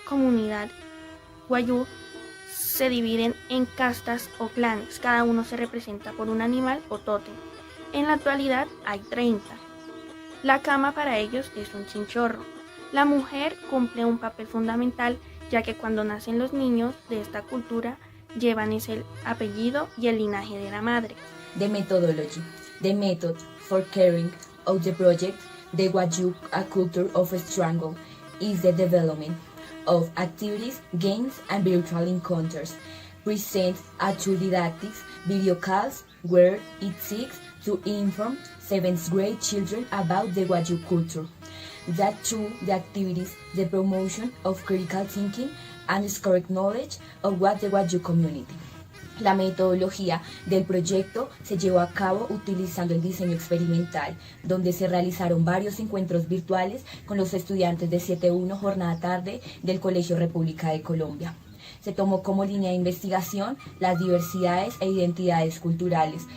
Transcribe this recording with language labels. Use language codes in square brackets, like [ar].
[es] Comunidad guayú se dividen en castas o clanes, cada uno se representa por un animal o tótem. En la actualidad hay 30. La cama para ellos es un chinchorro. La mujer cumple un papel fundamental, ya que cuando nacen los niños de esta cultura llevan ese apellido y el linaje de la madre. [en] The methodology. The method for carrying out the project, the Wayuu, a culture of struggle, is the development of activities, games, and virtual encounters. Present a true didactics video calls where it seeks to inform 7th grade children about the Wayuu culture. That through the activities, the promotion of critical thinking and correct knowledge of what the Wayuu community. [es] La metodología del proyecto se llevó a cabo utilizando el diseño experimental, donde se realizaron varios encuentros virtuales con los estudiantes de 7-1 jornada tarde del Colegio República de Colombia. Se tomó como línea de investigación las diversidades e identidades culturales.